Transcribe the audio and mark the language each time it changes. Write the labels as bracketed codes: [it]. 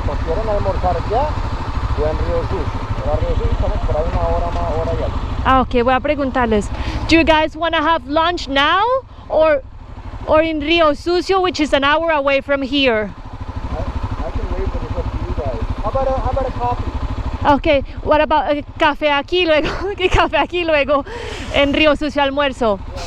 [es] ¿Quieren almorzar ya o en Río Sucio? En Río Sucio estamos por ahí una hora más, hora y algo. Okay, voy a preguntarles. [en] Do you guys want to have lunch now or in Rio Sucio, which is an hour away from here? I can wait, but it's up to you guys. How about a coffee? Okay, what about [es] café aquí luego? ¿Qué café aquí luego en Río Sucio almuerzo?